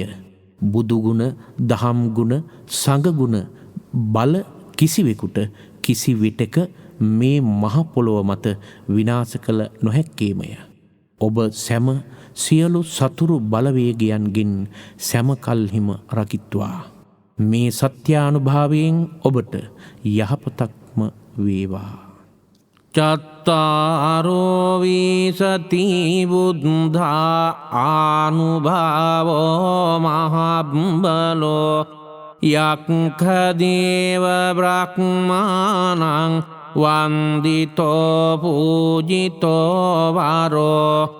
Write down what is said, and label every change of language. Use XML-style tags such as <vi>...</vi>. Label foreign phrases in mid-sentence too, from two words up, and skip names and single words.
<si>බුදුගුණ, දහම් ගුණ, සංඝගුණ බල කිසිවෙකුට කිසි විටක මේ මහ පොළොව මත විනාශ කළ නොහැක්කේමය. ඔබ සැම සියලු සතුරු බලවේගයන්ගෙන් සැම කල්හිම රකිත්වා. මේ සත්‍යානුභාවයෙන් ඔබට යහපතක්ම වේවා.</si> <pi>චත්තාරෝ විසති බුද්ධා ආනුභාවෝ මහබ්බලෝ යක්ඛදේව බ්‍රහ්මාණං වන්දිතෝ පූජිතෝ වරෝ</pi>